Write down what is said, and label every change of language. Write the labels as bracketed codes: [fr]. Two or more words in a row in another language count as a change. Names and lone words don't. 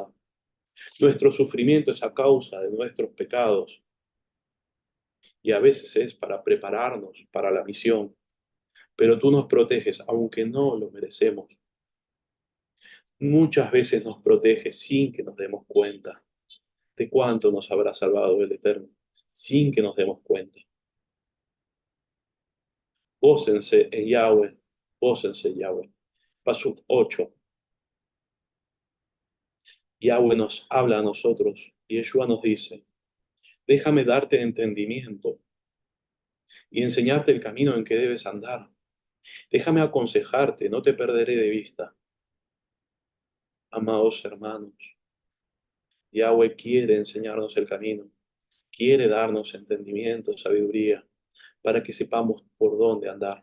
[es] Nuestro sufrimiento es a causa de nuestros pecados y a veces es para prepararnos para la misión, pero tú nos proteges aunque no lo merecemos. Muchas veces nos proteges sin que nos demos cuenta de cuánto nos habrá salvado el Eterno, sin que nos demos cuenta. Gócense en Yahweh, gócense en Yahweh. Pasuk 8. Yahweh nos habla a nosotros y Yeshua nos dice, déjame darte entendimiento y enseñarte el camino en que debes andar. Déjame aconsejarte, no te perderé de vista. Amados hermanos, Yahweh quiere enseñarnos el camino, quiere darnos entendimiento, sabiduría, para que sepamos por dónde andar.